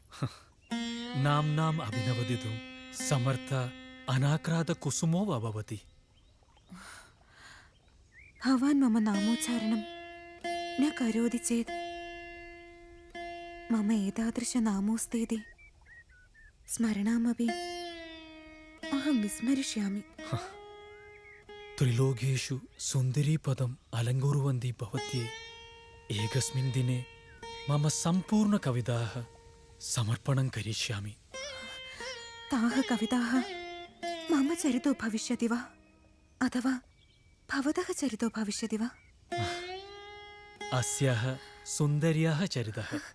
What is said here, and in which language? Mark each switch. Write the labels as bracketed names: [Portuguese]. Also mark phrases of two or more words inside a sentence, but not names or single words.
[Sanskrit] नाम्नाम् अभिनवदितुं समर्थ अनाक्रादकुसुमो वा भवति. ഭവാൻ മമ നാമോച്ചാരണം ന കരോതി ചേത് മമ ഏതാദൃശ നാമോസ്തേതി സ്മരണാമപി അഹം വിസ്മരിഷ്യാമി. त्रिलोकेषु सुन्दरीपदम् अलङ्कुर्वन्ती भवत्यै एकस्मिन् दिने मम सम्पूर्णकविताः समर्पणं करिष्यामि. താഹ കവിതാഃ മമ ചരിതോ ഭവിഷ്യതി വാ അഥവാ ഭവതഃ ചരിതോ ഭവിഷ്യതി വാ? अस्याः सुन्दर्याः चरितः.